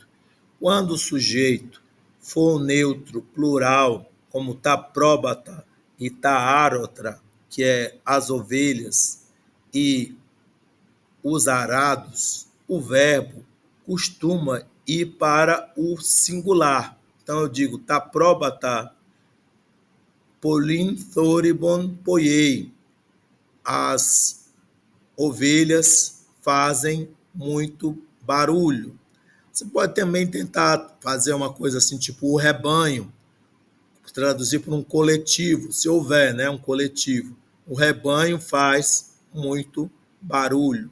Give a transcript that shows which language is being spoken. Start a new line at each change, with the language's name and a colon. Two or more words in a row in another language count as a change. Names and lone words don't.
Portuguese: Quando o sujeito for neutro, plural, como
Greek: τὰ πρόβατα
Portuguese: e
Greek: τὰ ἄροτρα,
Portuguese: que é as ovelhas, e os arados, o verbo costuma ir para o singular. Então eu digo
Greek: τὰ πρόβατα, πολὺν θόρυβον ποιεῖ.
Portuguese: As ovelhas fazem muito barulho. Você pode também tentar fazer uma coisa assim, tipo o rebanho, traduzir para um coletivo, se houver, né, um coletivo. O rebanho faz muito barulho.